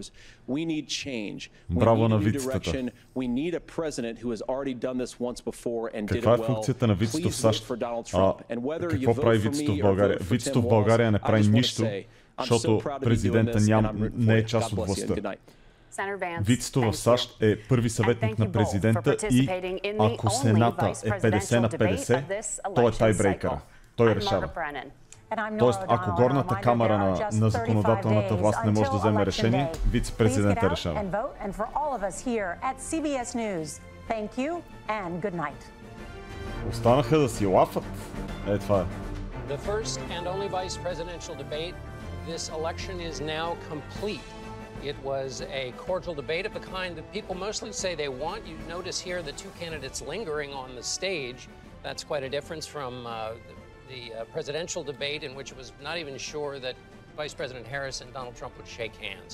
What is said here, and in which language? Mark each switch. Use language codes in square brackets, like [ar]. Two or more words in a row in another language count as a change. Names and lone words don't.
[en] We need change. We need a new direction. We need a president who has already done this once before and did it well. Please vote for Donald Trump. And whether you vote for me or vote for Tim Walz, I just want to say, I'm so proud to be doing this and I'm rooting for you. God bless you and good night. [bg] Вицето в САЩ е първи съветник на президента и ако Сената е 50 на 50, той е тайбрейкъра. Той решава. Тоест, ако горната камара на законодателната власт не може да вземе решение, вице-президента решава. Останаха да си лафат. Е, това е. [en] The first and only vice presidential debate. This election is now complete. It was a cordial debate of the kind that people mostly say they want. You notice here the two candidates lingering on the stage. That's quite a difference from the presidential debate in which it was not even sure that Vice President Harris and Donald Trump would shake hands.